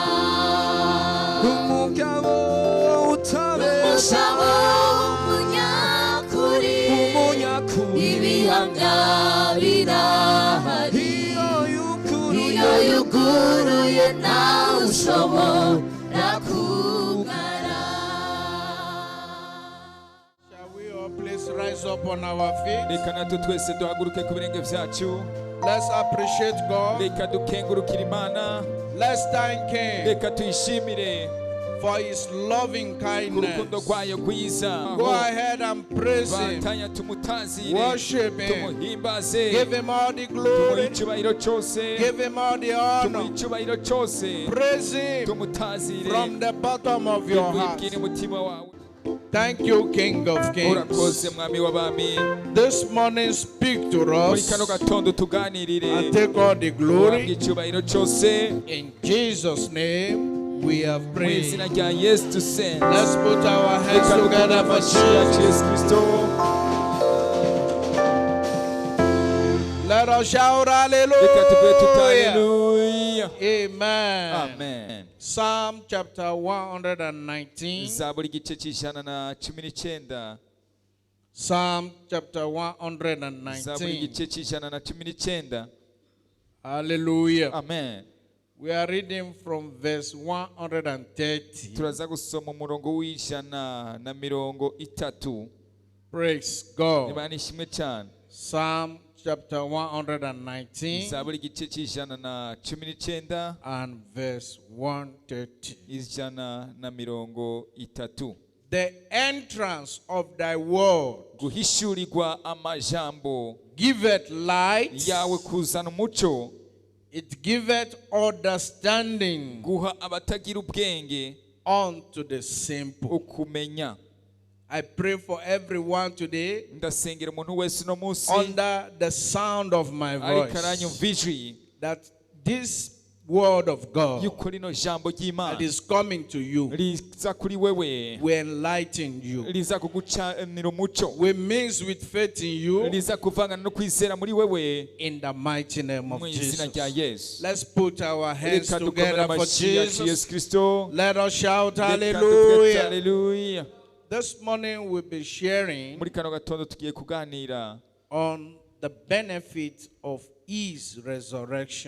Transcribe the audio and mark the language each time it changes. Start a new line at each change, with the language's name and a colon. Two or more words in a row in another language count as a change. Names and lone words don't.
Kinyarwanda: umugabo utabera umusabo umunyakuri ibihanga birahari iyo yuguruye nawe ushobora kugara.
English: Shall we all please rise up on our feet?
Kinyarwanda: reka natwe twese duhaguruke ku birenge byacu.
English: Let's appreciate God.
Kinyarwanda: reka dukengurukire Imana.
English: Let's thank Him
Kinyarwanda: reka tuyishimire
English: for His loving
Kinyarwanda: ku rukundo
English: kindness.
Kinyarwanda: rwayo rwiza.
English: Go ahead and praise Him.
Kinyarwanda: batanya tumutazire,
English: Worship Him.
Kinyarwanda: tumuhimbaze,
English: Give Him all the
Kinyarwanda: tumuhe
English: glory.
Kinyarwanda: icyubahiro cyose,
English: Give Him all the
Kinyarwanda: tumuhe
English: honor.
Kinyarwanda: icyubahiro cyose,
English: Praise Him
Kinyarwanda: tumutazire
English: from the bottom of your heart.
Kinyarwanda: wibwire umutima wawe.
English: Thank you, King of
Kinyarwanda: urakoze
English: Kings.
Kinyarwanda: mwami w'abami.
English: This morning, speak to
Kinyarwanda: muri
English: us
Kinyarwanda: kano gatondo tuganirire,
English: and take all the
Kinyarwanda: uhabwe
English: glory.
Kinyarwanda: icyubahiro cyose.
English: In Jesus' name, we have
Kinyarwanda: mu
English: prayed.
Kinyarwanda: izina rya Yesu dusenze.
English: Let's put our hands
Kinyarwanda: reka
English: together
Kinyarwanda: dukore
English: for
Kinyarwanda: amashyi ya
English: Jesus.
Kinyarwanda: Yesu Kristo.
English: Let us shout
Kinyarwanda: reka tuvuge tuti
English: hallelujah.
Kinyarwanda: haleluya.
English: Amen.
Kinyarwanda: Amen.
English: Psalm chapter 119.
Kinyarwanda: zaburi igice cy'ijana na cumi n'icyenda.
English: Psalm chapter
Kinyarwanda: zaburi
English: 119.
Kinyarwanda: igice cy'ijana na cumi n'icyenda.
English: Hallelujah.
Kinyarwanda: Amen.
English: We are reading from verse 130.
Kinyarwanda: turaza gusoma umurongo w'ijana na mirongo itatu.
English: Praise God.
Kinyarwanda: Imana ishimwe cyane.
English: Psalm chapter 119
Kinyarwanda: zaburi igice cy'ijana na cumi n'icyenda
English: and verse 130.
Kinyarwanda: ijana na mirongo itatu.
English: The entrance of thy word
Kinyarwanda: guhishurirwa amajambo
English: giveth light,
Kinyarwanda: yawe kuzana umucyo,
English: it giveth understanding
Kinyarwanda: guha abatagira ubwenge
English: unto the simple.
Kinyarwanda: ukumenya.
English: I pray for everyone today
Kinyarwanda: ndasengera umuntu wese uno munsi
English: under the sound of my
Kinyarwanda: ariko
English: voice
Kinyarwanda: aranyumva ijwi
English: that this word of God
Kinyarwanda: yuko rino jambo
English: that
Kinyarwanda: ry'Imana
English: is coming to you
Kinyarwanda: riza kuri wewe,
English: will enlighten you,
Kinyarwanda: riza kugucanira umucyo,
English: will mix with faith in you
Kinyarwanda: riza kuvangana no kwizera muri wewe
English: in the mighty name of
Kinyarwanda: mu izina rya
English: Jesus.
Kinyarwanda: Yesu.
English: Let's put our hands
Kinyarwanda: reka dukomere
English: together for
Kinyarwanda: amashyi yacu
English: Jesus.
Kinyarwanda: Yesu Kristo.
English: Let us shout
Kinyarwanda: reka tuvuge
English: hallelujah.
Kinyarwanda: haleluya.
English: This morning we'll be sharing
Kinyarwanda: muri kano gatondo tugiye kuganira
English: on the benefit of his resurrection.